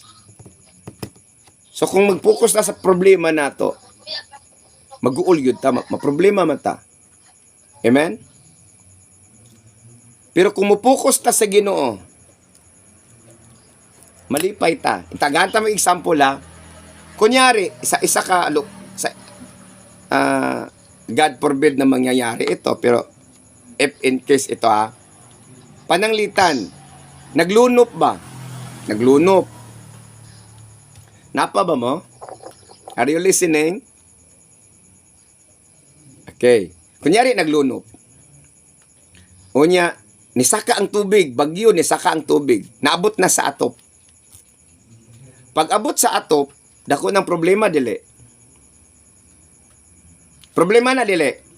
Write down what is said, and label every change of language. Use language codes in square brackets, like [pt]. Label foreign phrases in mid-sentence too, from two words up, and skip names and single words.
[ceb] So kung mag-focus na sa problema nato, mag-uul yun ta, maproblema man ta. Amen? Pero kung mo-focus ta sa Ginoo, malipay ta. Itagaan ta mo example ha. Kunyari, isa ka, [en] God forbid [tl] na mangyayari ito, [ceb] pero [en] if in case [ceb] ito ha, pananglitan, naglunop ba? Naglunop. Napa ba mo? [en] Are you listening? [ceb] Okay. Kunyari, naglunop. Unya, nisaka ang tubig, bagyo, nisaka ang tubig. Naabot na sa atop. Pag abot sa atop, dako ng problema, dili. Problema na, dili.